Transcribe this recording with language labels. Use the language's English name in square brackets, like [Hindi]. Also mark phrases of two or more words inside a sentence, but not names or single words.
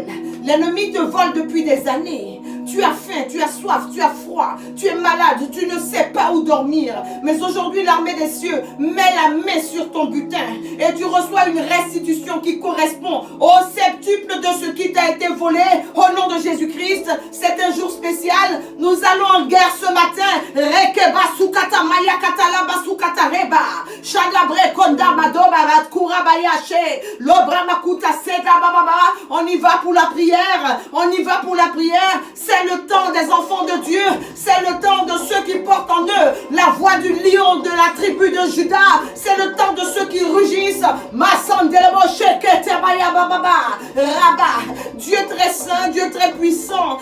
[French] L'ennemi te vole depuis des années. Tu as faim, tu as soif, tu as froid, tu es malade, tu ne sais pas où dormir. Mais aujourd'hui, l'armée des cieux met la main sur ton butin et tu reçois une restitution qui correspond au septuple de ce qui t'a été volé. Au nom de Jésus-Christ, c'est un jour spécial. Nous allons en guerre ce matin. Rekeba sukata maya katala basukata reba. Shadabre konda madoba ratkura bayache. Lobra makuta seda bababa. On y va pour la prière. On y va pour la prière. C'est le temps des enfants de Dieu. C'est le temps de ceux qui portent en eux la voix du lion de la tribu de Juda. C'est le temps de ceux qui rugissent. Dieu très saint, Dieu très puissant.